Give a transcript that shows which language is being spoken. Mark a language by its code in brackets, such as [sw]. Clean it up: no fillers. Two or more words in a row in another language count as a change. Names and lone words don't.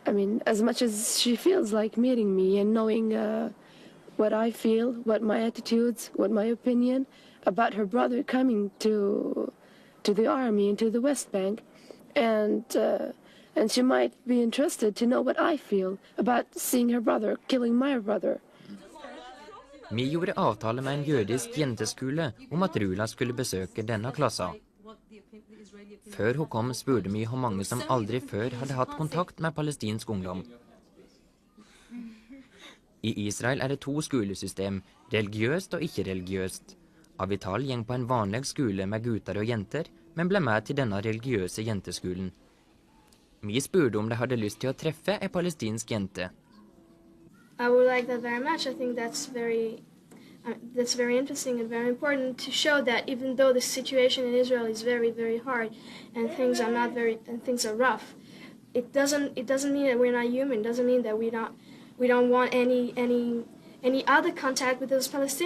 [en] I mean, as much as she feels like meeting me and knowing what I feel, what my attitudes, what my opinion about her brother coming to the army and to the West Bank, and she might be interested to know what I feel about seeing her brother killing my brother. [no] Vi gjorde avtale med en jødisk jenteskole om at Rula skulle besøke denne klassen. Før hun kom spurte vi hvor mange som aldri før hadde hatt kontakt med palestinsk ungdom. I Israel er det 2 skolesystem, religiøst og ikke-religiøst. Avital gikk på en vanlig skole med gutter og jenter, men ble med til denne religiøse jenteskolen. Vi spurte om de hadde lyst til å treffe en palestinsk jente. [en] I would like that very much. I think that's very interesting and very important to show that even though the situation in Israel is very, very hard and things are rough, it doesn't mean that we're not human. It doesn't mean that we don't want any other contact with those Palestinians.